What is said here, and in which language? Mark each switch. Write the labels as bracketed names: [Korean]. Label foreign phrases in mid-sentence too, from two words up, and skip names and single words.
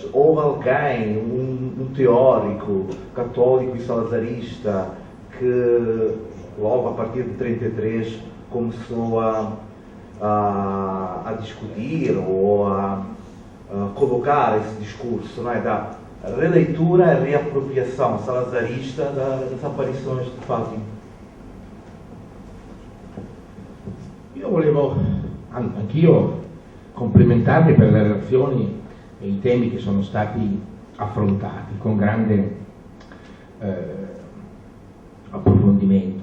[Portuguese] Houve alguém, um teórico católico e salazarista que logo a partir de 33 começou a a discutir ou a colocar esse discurso, não é, da releitura e reapropriação salazarista das aparições de Fátima. [Italian] Io volevo anch'io complimentarmi per le relazioni e i temi che sono stati affrontati con grande approfondimento.